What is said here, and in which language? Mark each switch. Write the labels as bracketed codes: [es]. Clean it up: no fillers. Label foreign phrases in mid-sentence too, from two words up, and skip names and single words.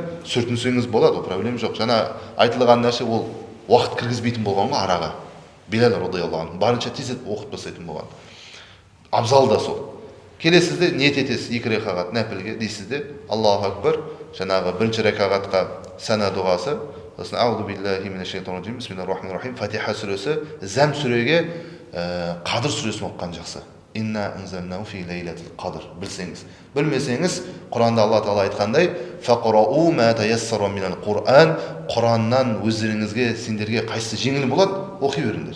[kk] Сүртінсеңіз болады, ол проблема жоқ. Жаңа айтылған нәрсе ол уақыт кіргізбейтін болған ғой араға. Билал [ar] رضي الله عنه [kk] барынша тез оқып тастайтын болған. Абзал да сол. Келесізде ниет етесіз 2 ракағат нәпілге дейсізде [ar] الله أكبر, [kk] жаңағы 1-ші ракағатқа сана дұғасы, сосын [ar] أعوذ بالله من الشيطان الرجيم بسم الله الرحمن الرحيم, [kk] Фатиха сүресі, Зәм сүреге Қадыр сүресін оққан жақсы. [ar] إنا أنزلناه في ليلة القدر. [kk] Білсеңіз, білмесеңіз, Құранда Алла Тағала айтқандай, [ar] فاقرءوا ما تيسر من القرآن, [kk] Құраннан өздеріңізге, сендерге қайсысы жеңіл болады, оқи беріңдер.